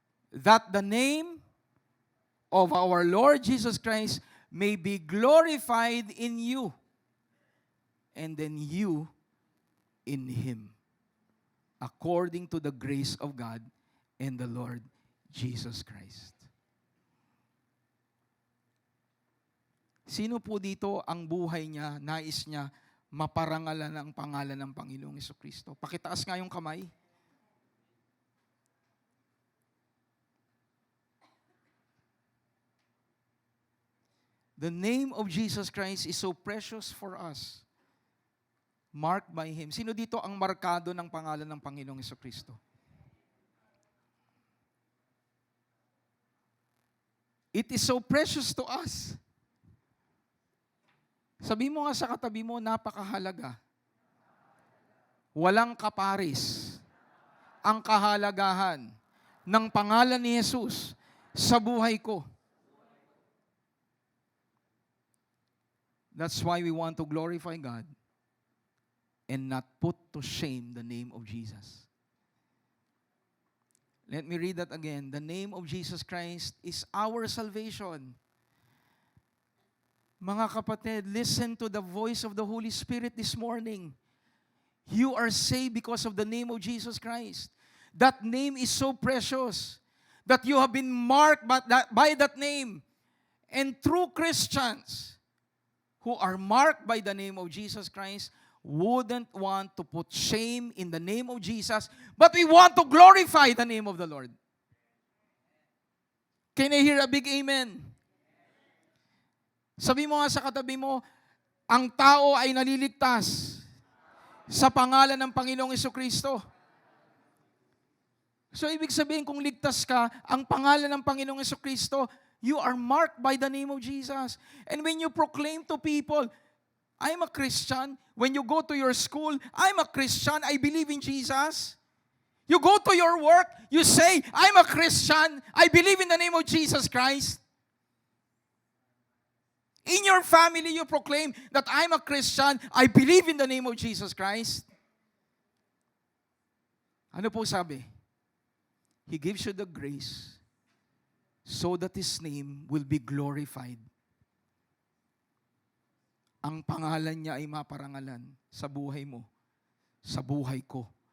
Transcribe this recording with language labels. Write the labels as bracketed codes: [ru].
[en] That the name of our Lord Jesus Christ may be glorified in you, and then you in Him, according to the grace of God and the Lord Jesus Christ. [tl] Sino po dito ang buhay niya, nais niya, maparangalan ang pangalan ng Panginoong Jesucristo? Pakitaas nga yung kamay. [en] The name of Jesus Christ is so precious for us. Marked by Him. [tl] Sino dito ang markado ng pangalan ng Panginoong Jesucristo? [en] It is so precious to us. [tl] Sabi mo nga sa katabi mo, napakahalaga. Walang kaparis ang kahalagahan ng pangalan ni Jesus sa buhay ko. [en] That's why we want to glorify God and not put to shame the name of Jesus. Let me read that again. The name of Jesus Christ is our salvation. [tl] Mga kapatid, [en] listen to the voice of the Holy Spirit this morning. You are saved because of the name of Jesus Christ. That name is so precious that you have been marked by that name. And true Christians who are marked by the name of Jesus Christ wouldn't want to put shame in the name of Jesus, but we want to glorify the name of the Lord. Can I hear a big amen? [tl] Sabi mo nga sa katabi mo, ang tao ay naliligtas sa pangalan ng Panginoong Jesucristo. So, ibig sabihin, kung ligtas ka, ang pangalan ng Panginoong Jesucristo, [en] you are marked by the name of Jesus. And when you proclaim to people, I'm a Christian. When you go to your school, I'm a Christian. I believe in Jesus. You go to your work, you say, I'm a Christian. I believe in the name of Jesus Christ. In your family, you proclaim that I'm a Christian. I believe in the name of Jesus Christ. [tl] Ano po sabi? [en] He gives you the grace so that His name will be glorified. [tl] Ang pangalan niya ay maparangalan sa buhay mo, sa buhay ko.